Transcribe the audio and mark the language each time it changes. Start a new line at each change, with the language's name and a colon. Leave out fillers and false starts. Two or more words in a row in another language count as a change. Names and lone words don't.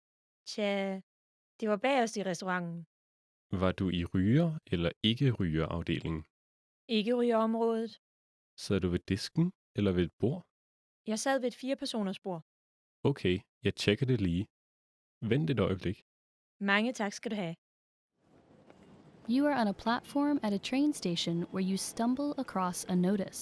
Danish: Tja, det var bagerst i restauranten. Var du i ryger- eller ikke-ryger-afdelingen? Ikke rygerområdet. Sad du ved disken eller ved et bord? Jeg sad ved et 4-personers bord. Okay, jeg tjekker det lige. Vent et øjeblik. Mange tak skal du have.
English: You are on a platform at a train station where you stumble across a notice.